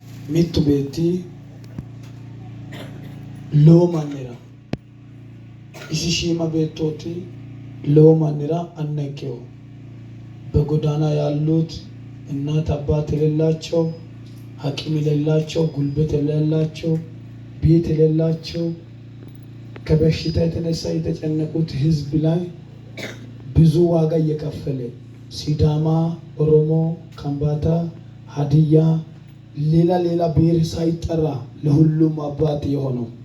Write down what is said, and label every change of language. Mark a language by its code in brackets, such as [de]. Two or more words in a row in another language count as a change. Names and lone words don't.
[sid] mittu beetti lowo mannira isi shiima beettooti lowo mannira [am] አነቀው በጎዳና ያሉት እናት አባት የሌላቸው አቅም የሌላቸው ጉልበት የሌላቸው ቤት የሌላቸው ከበሽታ የተነሳ የተጨነቁት ህዝብ ላይ ብዙ ዋጋ እየከፈለ ሲዳማ ኦሮሞ ከምባታ ሀዲያ ሌላ ብሔር ሳይጠራ ለሁሉም አባት የሆነው